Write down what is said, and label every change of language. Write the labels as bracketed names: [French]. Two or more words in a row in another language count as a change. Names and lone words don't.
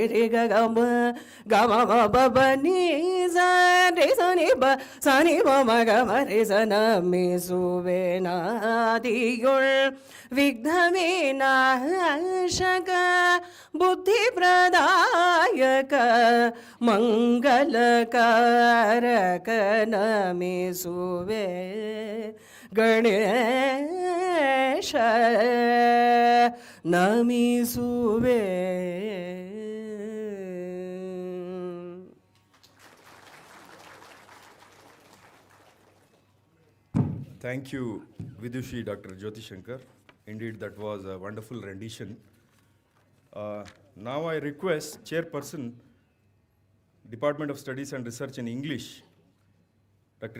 [Kannada] ರಿ ಗ ಮ ಗ ಮ ಮ ಬ ಬ ನೀ ಸ ರಿ ಸನಿ ಪ ಸನಿ ಪ ಮಗ ಮರೆ ಸ ನಮಿಸುವೆ ನಾದಿಯುಳ್ ವಿಘ್ನವಿನಾಶಕ ಬುದ್ಧಿಪ್ರದಾಯಕ ಮಂಗಳಕಾರಕ ನಮಿಸುವೆ ಗಣೇಶ ನಮಿಸುವೆ. [English] Thank you, Vidushi, Dr. Jyoti Shankar. Indeed, that was a wonderful rendition. Now I request Chairperson, Department of Studies and Research in English, Dr.